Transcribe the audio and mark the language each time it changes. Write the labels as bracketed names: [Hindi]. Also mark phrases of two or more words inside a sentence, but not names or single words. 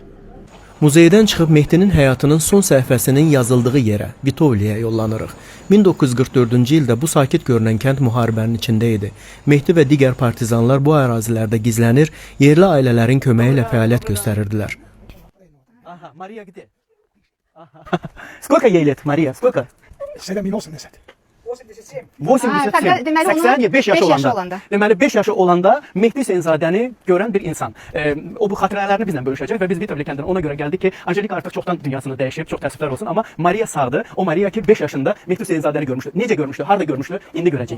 [Azerbaijani] Muzeydən çıxıb Mehdinin həyatının son səhifəsinin yazıldığı yerə, Vitovliyə yollanırıq. 1944-cü ildə bu sakit görünən kənd müharibənin içində idi. Mehdi və digər partizanlar bu ərazilərdə gizlənir, yerli ailələrin köməyi ilə fəaliyyət göstərirdilər. [Russian] Aha, Maria где? Сколько ей лет, Maria? Сколько? 87. [Azerbaijani] 87. Deməli, 80, 5 yaşı beş yaşı olanda. olanda. Deməli 5 yaşı olanda Mehdi Hüseynzadəni görən bir insan. O bu xatirələrini bizlə bölüşəcək və biz Vitovli kəndinə ona görə gəldik ki, Anjelika artıq çoxdan dünyasını dəyişib, çox təəssüflər olsun, amma Maria sağdır. O Maria ki 5 yaşında Mehdi Hüseynzadəni görmüşdü. Necə görmüşdü? Harda görmüşdü? İndi görəcəyik.